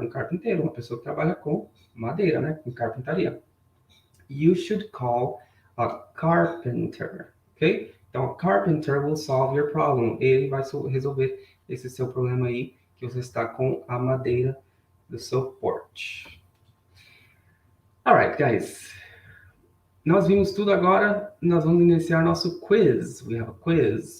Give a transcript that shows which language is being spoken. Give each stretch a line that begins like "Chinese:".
Portuguese: Um carpinteiro, uma pessoa que trabalha com madeira, né? Com carpintaria.
English: You should call a carpenter. Ok? Então, a carpenter will solve your problem.
Portuguese: Ele vai resolver esse seu problema aí, que você está com a madeira do seu porch.
English: Alright, guys.
Portuguese: Nós vimos tudo agora, nós vamos iniciar nosso quiz.
English: We have a quiz.